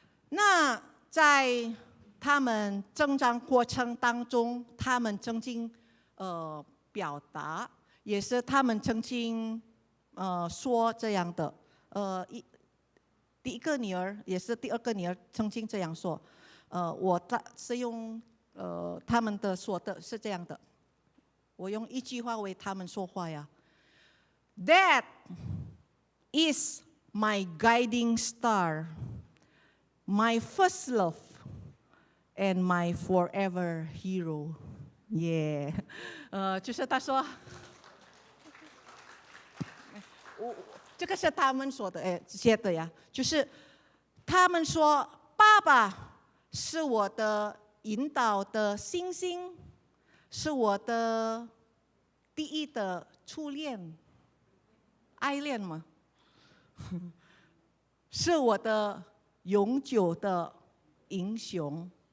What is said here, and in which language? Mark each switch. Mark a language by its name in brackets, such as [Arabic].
[Chinese] 那在他们成长过程当中，他们曾经表达，也是他们曾经说这样的。第一个女儿也是第2个女儿曾经这样说。我是用他们的说的是这样的。我用一句话为他们说话呀。 [English] That is my guiding star, my first love, and my forever hero. [Chinese] Yeah， 就是他说，这个是他们说的，写的呀，就是他们说，爸爸是我的引导的星星，是我的第一的初恋，爱恋嘛，是我的永久的英雄。